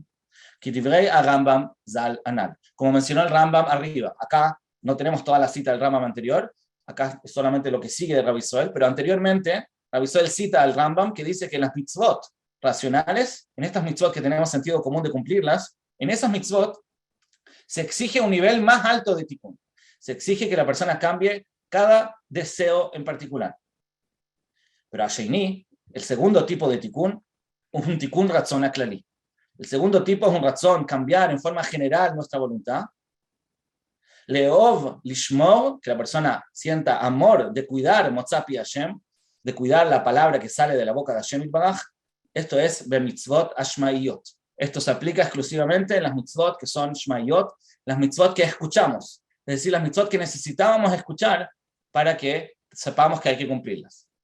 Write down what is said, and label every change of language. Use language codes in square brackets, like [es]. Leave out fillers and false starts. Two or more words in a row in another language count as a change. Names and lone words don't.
[he] כדברי הרמב"ם ז"ל הנ"ל. [es] Como mencionó el Rambam arriba, acá no tenemos toda la cita del Rambam anterior, acá es solamente lo que sigue de Rabbi Israel, pero anteriormente Rabbi Israel cita al Rambam que dice que en las mitzvot racionales, en estas mitzvot que tenemos sentido común de cumplirlas, en esas mitzvot se exige un nivel más alto de tikkun. Se exige que la persona cambie cada deseo en particular. Pero Asheni, el segundo tipo de tikkun, es un [he] תיקון רצון הכללי. [es] El segundo tipo es un ratzon, cambiar en forma general nuestra voluntad. [he] לאהוב לשמור, [es] que la persona sienta amor de cuidar [he] מוצא פי השם, [es] de cuidar la palabra que sale de la boca de Hashem Yitbaraj. Esto es [he] במצוות השמעיות. [es] Esto se aplica exclusivamente en las mitzvot que son shmaiyot, las mitzvot que escuchamos, es decir, las mitzvot que necesitábamos escuchar para que sepamos que hay que cumplirlas.